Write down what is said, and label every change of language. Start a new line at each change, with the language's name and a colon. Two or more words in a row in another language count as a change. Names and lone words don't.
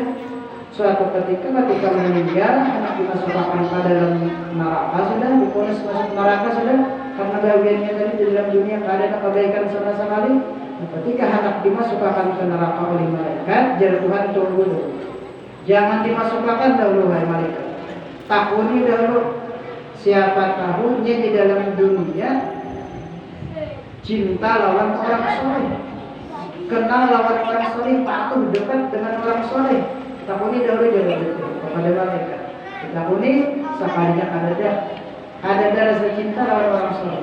Indonesian: Suatu ketika meninggal, anak dimasukkan ke dalam neraka sudah, diponis masuk neraka sudah, karena gawiannya tadi di dalam dunia ada kebaikan sama sekali. Ketika anak dimasukkan ke neraka oleh malaikat, jar Tuhan tunggu dulu. Jangan dimasukkan dahulu wahai malaikat.
Banjar: Takuni dahulu.
Indonesian: Siapa tahunya di dalam dunia cinta lawan orang soleh, kenal lawan orang soleh, patuh dekat dengan orang soleh.
Banjar: Takuni dahulu kepada malaikat. Takuni sekalinya ada rasa cinta lawan orang soleh.